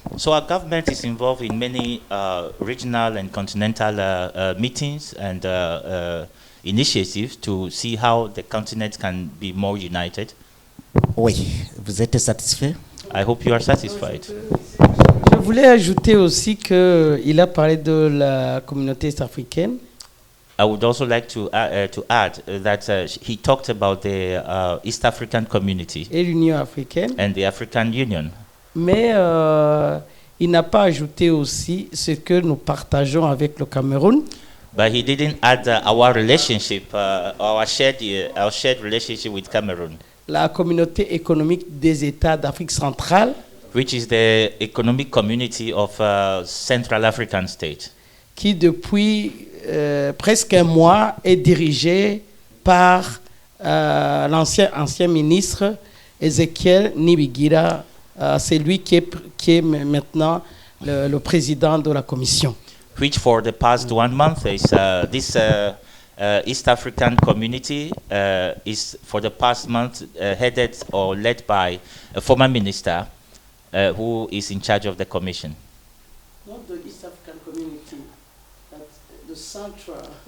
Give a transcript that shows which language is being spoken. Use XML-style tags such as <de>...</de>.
<en>So our government is involved in many regional and continental meetings and initiatives to see how the continent can be more united.</en> <fr>Oui, vous êtes satisfait?</fr> <en>I hope you are satisfied.</en> <fr>Je voulais ajouter aussi qu'il a parlé de la communauté est-africaine.</fr> <en>I would also like to add that he talked about the East African community</en> <fr>Et l'Union africaine.</fr> <en>and the African Union.</en> <fr>Mais il n'a pas ajouté aussi ce que nous partageons avec le Cameroun.</fr> <en>But he didn't add our relationship, our shared relationship with Cameroun,</en> <fr>La communauté économique des États d'Afrique centrale,</fr> <en>which is the economic community of Central African State,</en> <fr>qui depuis presque un mois est dirigée par l'ancien ministre Ezekiel Nibigira. C'est lui qui est maintenant le président de la commission.</fr> <en>which for the past 1 month is this East African community is for the past month headed or led by a former minister who is in charge of the commission. Not the East African community, but the central.</en>